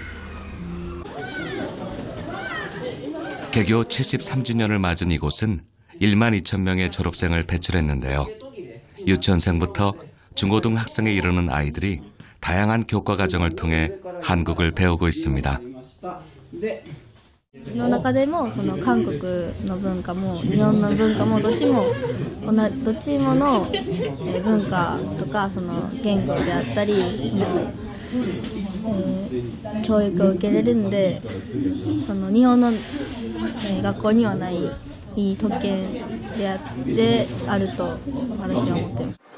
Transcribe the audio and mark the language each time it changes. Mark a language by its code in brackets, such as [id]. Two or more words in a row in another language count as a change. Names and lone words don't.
[ko] 개교 73주년을 맞은 이곳은 1만 2천 명의 졸업생을 배출했는데요. 유치원생부터 중고등 학생에 이르는 아이들이 다양한 교과 과정을 통해 한국을 배우고 있습니다. [ja] の中でもその韓国の文化も日本の文化もどっちもの文化とかその言語であったり教育を受けれるんで、その日本の学校にはないいい特権であると私は思っています。